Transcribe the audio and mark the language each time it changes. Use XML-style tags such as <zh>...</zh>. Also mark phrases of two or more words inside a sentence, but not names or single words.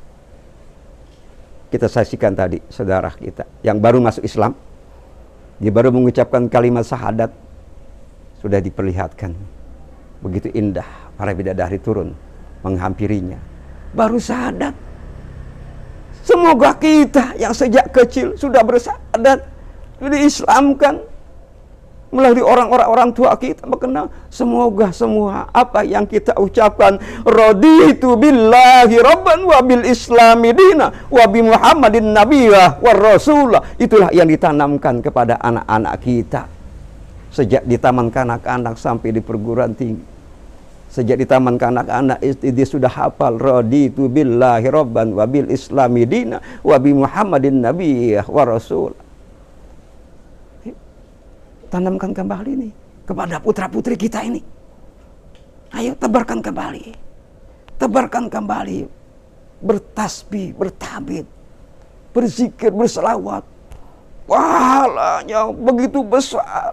<id>Kita saksikan tadi saudara kita yang baru masuk Islam, dia baru mengucapkan kalimat syahadat, sudah diperlihatkan begitu indah para bidadari turun menghampirinya. Baru syahadat. Semoga kita yang sejak kecil sudah bersyahadat, sudah diislamkan, melalui orang tua kita mengenal. Semoga semua apa yang kita ucapkan,</id> <ar>رضيت بالله ربا وبالإسلام دينا وبمحمد نبيا ورسولا,</ar> <id>itulah yang ditanamkan kepada anak-anak kita sejak di taman kanak-kanak sampai di perguruan tinggi. Sejak di taman kanak-kanak dia sudah hafal</id> <ar>رضيت بالله ربا وبالإسلام دينا وبمحمد نبيا ورسولا.</ar> <id>Tanamkan kembali nih kepada putra-putri kita ini. Ayo tebarkan kembali. Tebarkan kembali. Bertasbih, bertahmid, berzikir, berselawat. Pahalanya begitu besar.</id>